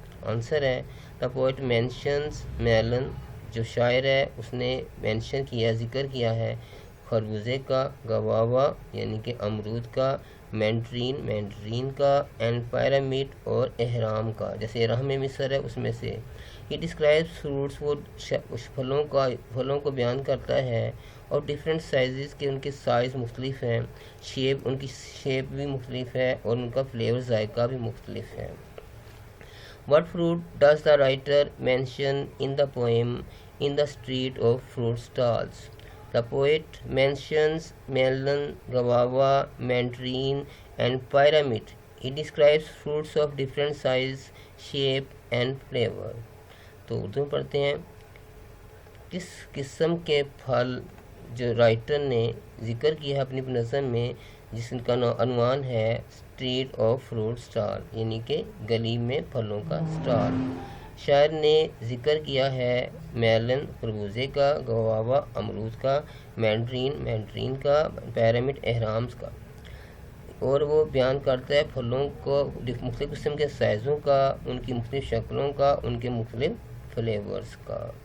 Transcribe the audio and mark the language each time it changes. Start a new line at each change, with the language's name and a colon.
Urdu: Answer ہے
English: the poet mentions میلن،
Urdu: جو شاعر ہے اس نے مینشن کیا، ذکر کیا ہے خربوزے کا، گواوا یعنی کہ امرود کا، مینڈرین کا، اینڈ پیرامڈ اور احرام کا، جیسے احرام مصر ہے اس میں سے. یہ ڈسکرائب فروٹس، وہ پھلوں کو بیان کرتا ہے، اور ڈفرینٹ سائزز کے، ان کے سائز مختلف ہیں، ان کی شیپ بھی مختلف ہے، اور ان کا فلیور ذائقہ بھی مختلف ہے.
English: What fruit does the writer mention in the poem In the Street of Fruit Stalls? The poet mentions melon, guava, mandarin, and pyramid. He describes fruits of different size, shape, and flavor.
Urdu: تو اردو میں پڑھتے ہیں. کس قسم کے پھل جو writer نے ذکر کیا ہے اپنی نظم میں، جس کا عنوان ہے اسٹریٹ آف فروٹ اسٹال، یعنی کہ گلی میں پھلوں کا اسٹال. شاعر نے ذکر کیا ہے میلن خربوزے کا، گواوا امرود کا، مینڈرین کا، پیرامڈ احرامز کا، اور وہ بیان کرتا ہے پھلوں کو مختلف قسم کے سائزوں کا، ان کی مختلف شکلوں کا، ان کے مختلف فلیورز کا.